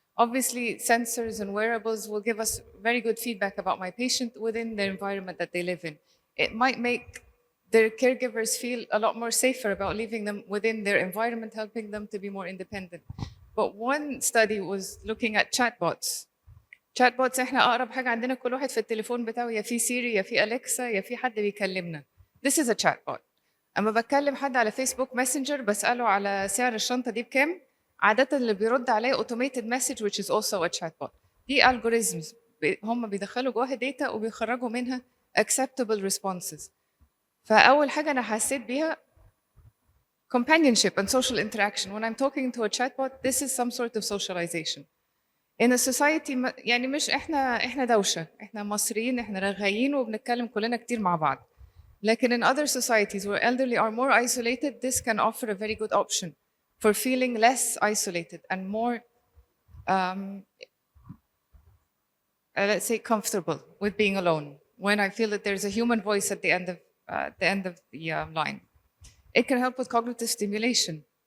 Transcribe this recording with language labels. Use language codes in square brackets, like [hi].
[en] Obviously, sensors and wearables will give us very good feedback about my patient within the environment that they live in. It might make their caregivers feel a lot more safer about leaving them within their environment, helping them to be more independent. But one study was looking at chatbots. [ar] Chatbots احنا أقرب حاجة عندنا كل واحد في التليفون بتاعه يا في سيري يا في أليكسا يا في حد بيكلمنا. [en] This is a chatbot. [ar] أما بكلم حد على فيسبوك ماسنجر بسأله على سعر الشنطة دي بكام، عادة اللي بيرد عليه [en] automated message which is also a chatbot. [ar] دي algorithms هم بيدخلوا جواها data وبيخرجوا منها [en] acceptable responses. [ar] فأول حاجة أنا حسيت بيها [en] companionship and social interaction. When I'm talking to a chatbot, this is some sort of socialization. In a society [ar] يعني مش إحنا دوشة، إحنا مصريين، إحنا رغايين وبنتكلم كلنا كتير مع بعض. [en] Like in other societies where elderly are more isolated, this can offer a very good option for feeling less isolated and more, let's say, comfortable with being alone. When I feel that there's a human voice at the end of the line, it can help with cognitive stimulation.